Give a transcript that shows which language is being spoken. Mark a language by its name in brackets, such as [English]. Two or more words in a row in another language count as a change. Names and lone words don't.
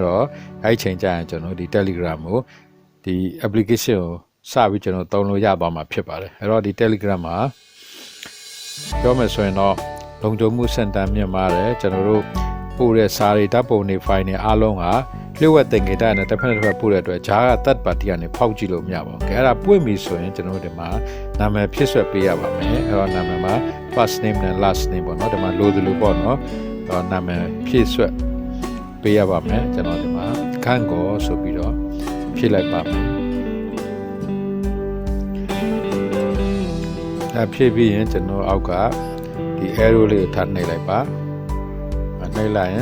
[Burmese] တော့အဲ့ချိန်ကျရင်ကျွန်တော်ဒီ Telegram ကိုဒီ application ကိုစပြီးကျွန်တော်သုံးလို့ရသွားမှာဖြစ်ပါတယ်အဲ့တော့ဒီ Telegram မှာပြောမယ်ဆိုရင်တော့လုံ ခြုံမှုစင်တာမြင့်မားတယ်ကျွန်တော်တို့ပို့တဲ့စာတွေဓာတ်ပုံတွေ file တွေအားလုံးဟာလျှို့ဝှက်သင်္ကေတနဲ့တစ်ဖက်တစ်ဖက်ပို့တဲ့အတွက်ဂျာက [English] third party [Burmese] ကနေဖောက်ကြည့်လို့မရပါဘူး။အဲ့ဒါပွင့်ပြီဆိုရင်ကျွန်တော်တို့ဒီမှာနာမည်ဖြစ်ဆွဲပေးရပါမယ်။အဲ့တော့နာမည်မှာ [English] first name [Burmese] နဲ့ [English] last name [Burmese] ပေါ့နော်။ဒီမှာလိုသလိုပေါ့နော်။အဲ့တော့နာမည်ဖြစ်ဆွဲပေးရပါမယ်။ကျွန်တော်ဒီမှာခန့်ကောဆိုပြီးတော့ဖြည့်လိုက်ပါမယ်။ အဲ့ဖြည့်ပြီးရင်ကျွန်တော်အောက်ကဒီ arrow လေးကိုထပ်နှိပ်လိုက်ပါ။နှိပ်လိုက်ရင်